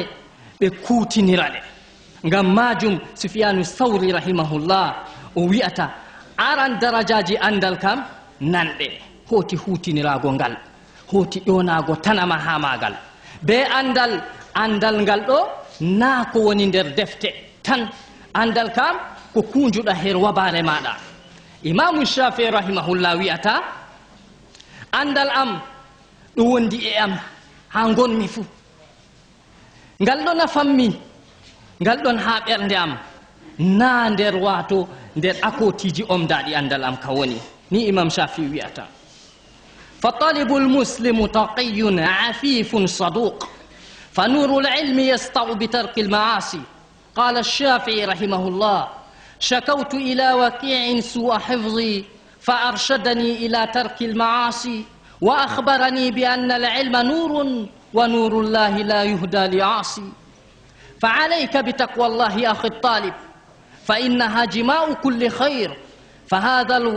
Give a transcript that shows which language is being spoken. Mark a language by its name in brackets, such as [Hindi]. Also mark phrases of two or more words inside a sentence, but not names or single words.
[Fula] ɓe kuutinira ɗe ngam majum Sufyanu Thawri rahimahullah o wi'ata aran darajaji andal kam nanɗe hoti hutinirago ngal hoti ƴonago tanama ha magal be andal ngal ɗo na ko woni nder defte tan andal kam ko kunjuɗa her wabare maɗa Imamu Shafi'i rahimahullah wi'ata andal am ɗo wondi e am ha gonmi fuu ngal ɗo nafammi ngal ɗon ha ɓernde am na nder wato nder akotiji omdaɗi andal am ka woni ni Imam Shafi'i wi'ata [Arabic] فطالب المسلم تقي عفيف صدوق فنور العلم يسطع بترك المعاصي قال الشافعي رحمه الله شكوت إلى وكيع سوء حفظي فأرشدني إلى ترك المعاصي وأخبرني بأن العلم نور ونور الله لا يهدى لعاصي فعليك بتقوى الله أخي الطالب فإنها جماع كل خير فهذا